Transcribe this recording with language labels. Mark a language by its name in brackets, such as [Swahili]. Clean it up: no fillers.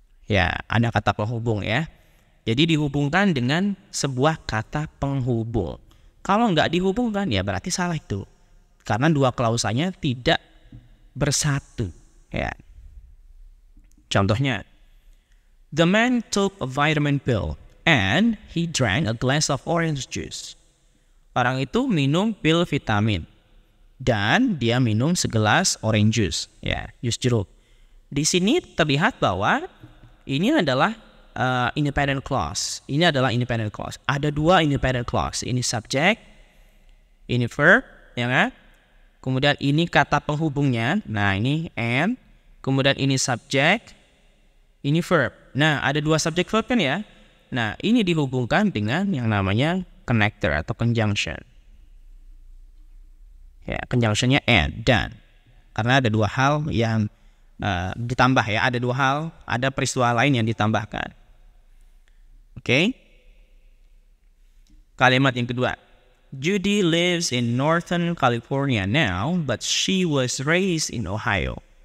[Indonesian] Ya, ada kata penghubung ya. Jadi dihubungkan dengan sebuah kata penghubung. Kalau nggak dihubungkan ya berarti salah itu. Karena dua klausanya tidak bersatu ya. [English] Contohnya, the man took a vitamin pill and he drank a glass of orange juice. [Indonesian] Orang itu minum pil vitamin dan dia minum segelas orange juice, ya, jus jeruk. Di sini terlihat bahwa ini adalah independent clause. Ini adalah independent clause. Ada dua independent clause. Ini subject, ini verb, ya kan? Kemudian ini kata penghubungnya. Nah, ini and. Kemudian ini subject, ini verb. Nah, ada dua subject verb kan ya? Nah, ini dihubungkan dengan yang namanya connector atau conjunction. Ya, conjunctionnya and, dan. Karena ada dua hal yang ditambah ya. Ada dua hal, ada peristiwa lain yang ditambahkan. Oke? Kalimat yang kedua. [English] Judy lives in Northern California now, but she was raised in Ohio.